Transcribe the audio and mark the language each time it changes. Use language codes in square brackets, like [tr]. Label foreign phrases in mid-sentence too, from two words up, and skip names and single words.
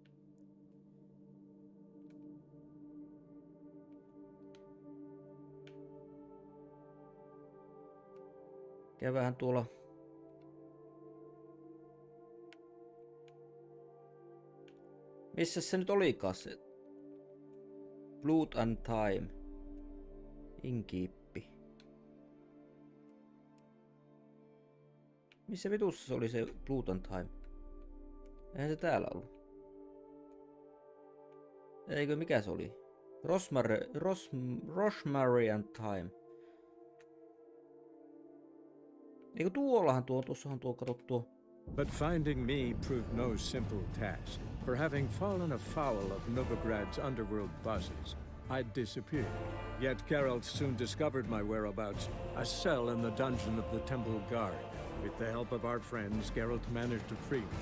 [fi] Käydään tuolla. Missä se nyt olikaan se? Blood and Time. Inkiippi. Missä vitussa se oli se Blood and Time? Eihän se täällä ollut. Eikö mikä se oli? Rosemary and Time. Eikö tuollahan tuossahan tuo katsottu. [en] But finding me proved no simple task. For having fallen afoul of Novigrad's underworld bosses, I'd disappeared. Yet Geralt soon discovered my whereabouts, a cell in the dungeon of the Temple Guard. With the help of our friends, Geralt managed to free me.